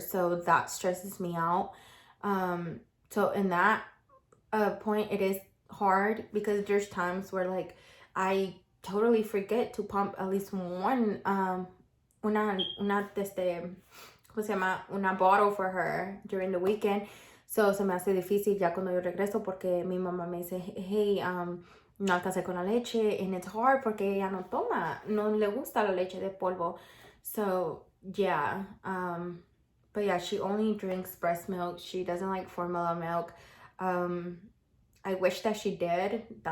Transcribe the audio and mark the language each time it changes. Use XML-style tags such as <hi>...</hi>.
<en>So that stresses me out. So in that point, it is hard because there's times where like I totally forget to pump at least one</en> <es>¿cómo se llama?</es> <en>Una bottle for her during the weekend.</en> <es>So se me hace difícil ya cuando yo regreso porque mi mamá me dice, hey, no alcancé con la leche,</es> <en>and it's hard</en> <es>porque ella no le gusta la leche de polvo.</es> <en>So yeah, but yeah, she only drinks breast milk. She doesn't like formula milk. I wish that she did.</en>